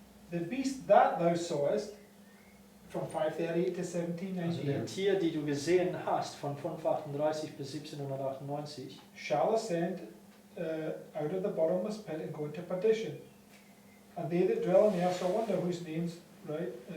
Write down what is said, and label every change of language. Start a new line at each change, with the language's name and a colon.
English: The beast that thou sawest, from 538 to
German: Also
English: 1798,
German: der Tier, die du gesehen hast, von 538 bis 1798,
English: shall ascend out of the bottomless pit and go into perdition. And they that dwell in the earth shall wonder whose names, right?